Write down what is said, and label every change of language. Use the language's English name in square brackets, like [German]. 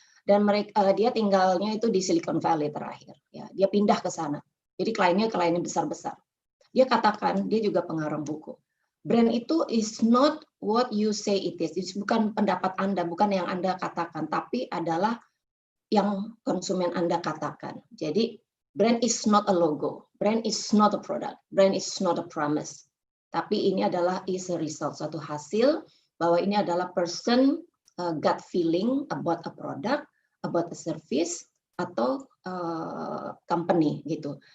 [Indonesian] Dan dia tinggalnya itu di Silicon Valley terakhir ya. Dia pindah ke sana. Jadi kliennya besar-besar. Dia katakan, dia juga pengarang buku. Brand itu [English] is not what you say it is. [Indonesian] Itu bukan pendapat Anda, bukan yang Anda katakan, tapi adalah yang konsumen Anda katakan. Jadi, [English] brand is not a logo, brand is not a product, brand is not a promise. [Indonesian] Tapi ini adalah [English] is a result, [Indonesian] suatu hasil bahwa ini adalah [English] person gut feeling about a product, about a service, [Indonesian] atau [English] company [Indonesian] gitu.